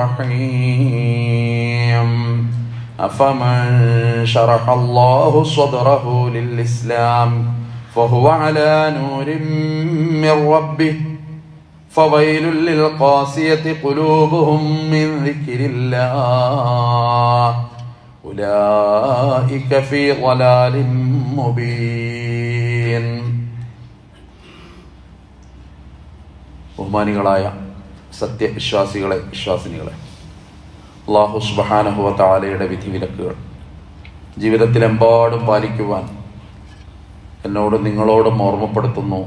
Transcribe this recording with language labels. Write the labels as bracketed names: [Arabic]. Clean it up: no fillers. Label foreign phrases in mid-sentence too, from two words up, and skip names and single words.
[Arabic] الرحيم أفمن شرح الله صدره للإسلام فهو على نور من ربه فويل للقاسية قلوبهم من ذكر الله أولئك في ضلال مبين. [Malayalam] ബഹുമാനികളായ സത്യവിശ്വാസികളെ വിശ്വാസിനികളെ, [Arabic] الله سبحانه وتعالى [Malayalam] വിധിവിലക്കുകൾ ജീവിതത്തിലെമ്പാടും പാലിക്കുവാൻ എന്നോടും നിങ്ങളോടും ഓർമ്മപ്പെടുത്തുന്നു.